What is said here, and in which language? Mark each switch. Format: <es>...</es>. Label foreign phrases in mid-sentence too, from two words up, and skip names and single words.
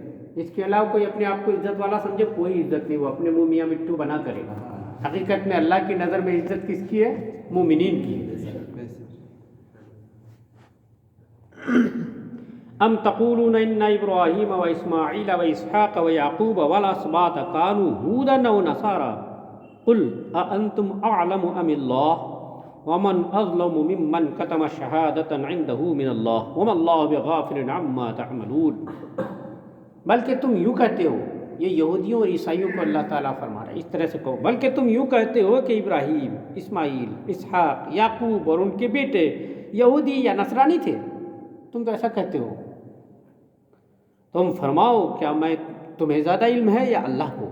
<ur>اس کے علاوہ کوئی اپنے آپ کو عزت والا سمجھے، کوئی عزت نہیں، وہ اپنے منہ میاں مٹھو بنا کرے گا. حقیقت میں اللہ کی نظر میں عزت کس کی ہے؟ مومنین کی.</ur> <ar>ام تقولون ان ابراہیم و اسماعیل و اسحاق و یعقوب والاسباط کانوا ہودا او نصارا قل اانتم اعلم ام اللہ ومن اظلم ممن کتم شہادۃ عنده من اللہ وما اللہ بغافل عما تعملون۔</ar> <ur>بلکہ تم یوں کہتے ہو، یہ یہودیوں اور عیسائیوں کو اللہ تعالیٰ فرما رہا ہے، اس طرح سے کہو، بلکہ تم یوں کہتے ہو کہ ابراہیم، اسماعیل، اسحاق، یعقوب اور ان کے بیٹے یہودی یا نصرانی تھے، تم تو ایسا کہتے ہو۔ تم فرماؤ کیا میں تمہیں زیادہ علم ہے یا اللہ کو؟</ur>